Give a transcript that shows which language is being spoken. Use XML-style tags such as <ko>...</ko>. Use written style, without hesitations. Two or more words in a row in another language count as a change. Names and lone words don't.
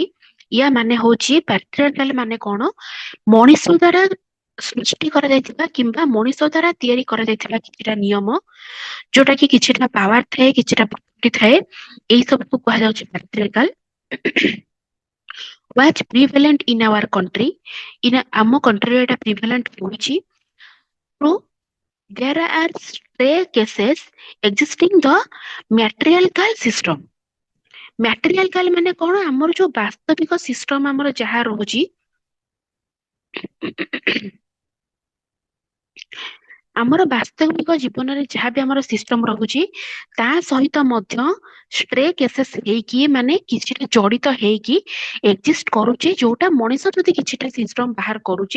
<or>या ମାନେ ହଉଛି patriarchal ମାନେ କଣ, ମଣିଷ ଦ୍ୱାରା ସୃଷ୍ଟି କରାଯାଇଥିବା କିମ୍ବା ମଣିଷ ଦ୍ୱାରା ତିଆରି କରାଯାଇଥିବା କିଛିଟା ନିୟମ, ଯୋଉଟା କି କିଛିଟା ପାୱାର ଥାଏ, କିଛିଟା ପ୍ରପର୍ଟି ଥାଏ, ଏଇ ସବୁକୁ କୁହାଯାଉଛି patriarchal.</or> <en>was prevalent in our country.</en> <or>ଆମ countryରେ ଏଟା prevalent ହଉଛି।</or> <en>So there are stray cases existing the matriarchal system.</en> <or>matriarchal ମାନେ କଣ, ଆମର ଯୋଉ ବାସ୍ତବିକ ସିଷ୍ଟମ ଆମର ଯାହା ରହୁଛି, ଆମର ବାସ୍ତବିକ ଜୀବନରେ ଯାହା ବି ଆମର ସିଷ୍ଟମ ରହୁଛି ତା ସହିତ ମଧ୍ୟ</or> <en>stray cases</en> <or>ହେଇକି ମାନେ କିଛିଟା ଜଡିତ ହେଇକି ଏକ୍ଜିଷ୍ଟ କରୁଛି, ଯୋଉଟା ମଣିଷ ଯଦି କିଛିଟା ସିଷ୍ଟମ ବାହାର କରୁଛି।</or>